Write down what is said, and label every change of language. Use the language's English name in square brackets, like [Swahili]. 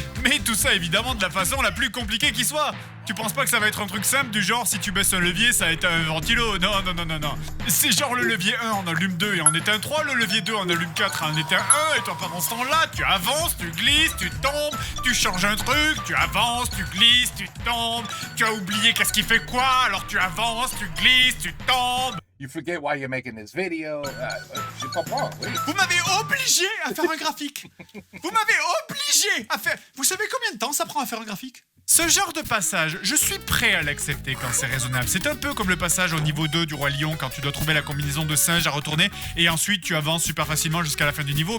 [French] Mais tout ça évidemment de la façon la plus compliquée qui soit! Tu penses pas que ça va être un truc simple du genre si tu baisses un levier ça éteint un ventilo? Non, non, non, non, non. C'est genre le levier 1 en allume 2 et en éteint 3, le levier 2 en allume 4 et en éteint 1, et toi pendant ce temps-là, tu avances, tu glisses, tu tombes, tu changes un truc, tu avances, tu glisses, tu tombes, tu as oublié qu'est-ce qui fait quoi, alors tu avances, tu glisses, tu tombes. [English] You forget why you're making this video. [French] Je comprends, oui. Vous m'avez obligé à faire un graphique. Vous m'avez obligé à faire... Vous savez combien de temps ça prend à faire un graphique? Ce genre de passage, je suis prêt à l'accepter quand c'est raisonnable. C'est un peu comme le passage au niveau 2 du Roi Lion quand tu dois trouver la combinaison de singe à retourner et ensuite tu avances super facilement jusqu'à la fin du niveau.